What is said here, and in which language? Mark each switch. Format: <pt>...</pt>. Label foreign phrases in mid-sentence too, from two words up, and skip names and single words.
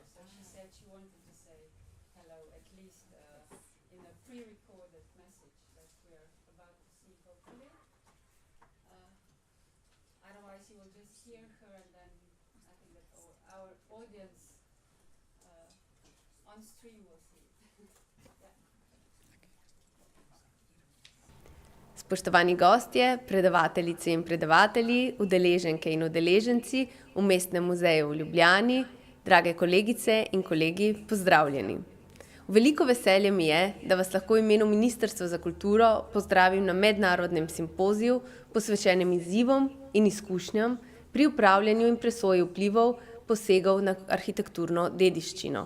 <en>So she said she wanted to say hello, at least in a pre-recorded message that we are about to see, hopefully. Otherwise, you will just hear her, and then I think that our audience on stream will see it.</en> <sl>Spoštovani gostje, predavateljice in predavatelji, udeleženke in udeleženci v Mestnem muzeju v Ljubljani, drage kolegice in kolegi, pozdravljeni. Veliko veselje mi je, da vas lahko v imenu Ministrstva za kulturo pozdravim na Mednarodnem simpoziju, posvečenem izzivom in izkušnjam pri upravljanju in presoji vplivov posegov na arhitekturno dediščino.</sl>